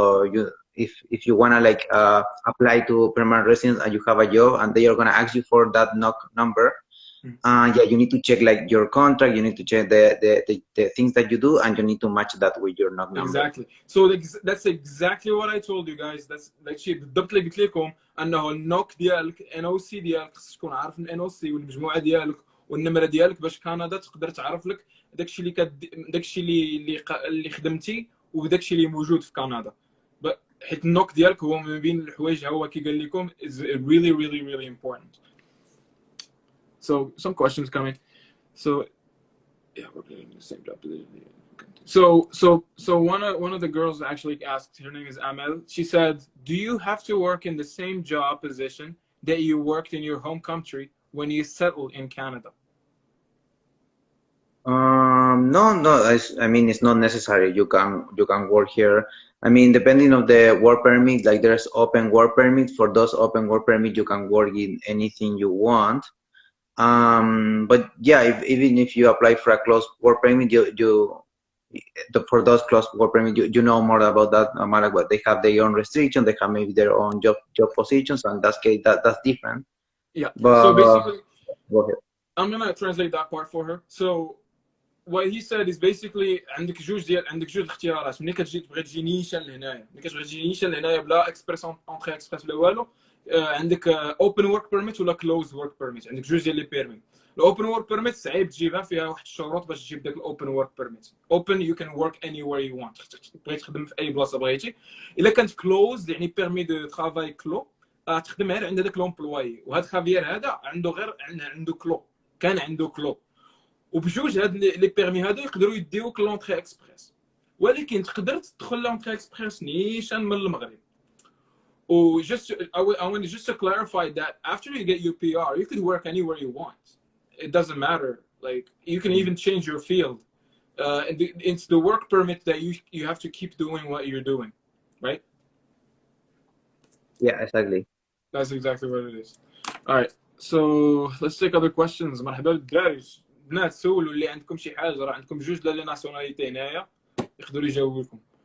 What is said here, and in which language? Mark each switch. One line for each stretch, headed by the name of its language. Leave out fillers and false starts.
English: So if you wanna like apply to permanent residence and you have a job and they are gonna ask you for that NOC number, yeah, you need to check like your contract. You need to check the things that you do, and you need to match that with your NOC number. Exactly. So that's exactly what I told you guys.
Arabic: That's داكشي بالضبط اللي قلت لكم انه النوك ديالك NOC ديالك خصك تكون عارف NOC والمجموعه ديالك والنمره ديالك باش كندا تقدر تعرف لك داكشي اللي خدمتي وداكشي اللي موجود في كندا. حيت النوك ديالك هو ما بين الحوايج هو كي قال لكم
English: is really really really important. So some questions coming. So yeah, we're in the same job. So one of the girls actually asked, her name is Amel. She said, "Do you have to work in the same job position that you worked in your home country when you settle in Canada?" No. I mean, it's not necessary. You can work here. I mean, depending on the work permit, like there's open work permit. For those open work permit, you can work in anything you want. But yeah, even if you apply for a closed work permit, for those closed work permit, you know more about that. No matter what, they have their own restrictions. They have maybe their own job positions, and that's different. Yeah. But so basically, go ahead. I'm gonna translate that part for her. So what he said is basically
Arabic: عندك جوج الاختيارات. ملي كتجي تبغي تجي نيشان لهنايا، ملي كتبغي تجي نيشان لهنايا بلا اكسبريس اونتري اكسبريس بلا والو، عندك اوبن ورك بيرميت ولا كلوز ورك بيرميت. عندك جوج ديال لي بيرمي. الاوبن ورك بيرميت صعيب تجيبها، فيها واحد الشروط باش تجيب داك الاوبن ورك بيرميت.
English: open you can work anywhere you want,
Arabic: تبغي تخدم في اي بلاصه بغيتي. الا كانت كلوز يعني بيرمي دو ترافاي كلو، تخدم غير عند داك لومبلواي. وهذا خافير هذا عنده كلو، كان عنده كلو. وبجوج هاد لي بيرمي هادو يقدروا يديوك لونطري اكسبريس، ولكن تقدر تدخل لونطري اكسبريس نيشان من المغرب.
English: و just I want just to clarify that after you get your PR, you could work anywhere you want. It doesn't matter. Like you can even change your field. It's the work permit that you have to keep doing what you're doing, right? Yeah, exactly. That's exactly what it is. All right. So let's take other questions.
Arabic: مرحبا بالدراري. بنات سولوا اللي عندكم شي حاجه، راه عندكم جوج ديال لي ناسيوناليتي هنايا يقدروا يجاوبوا لكم.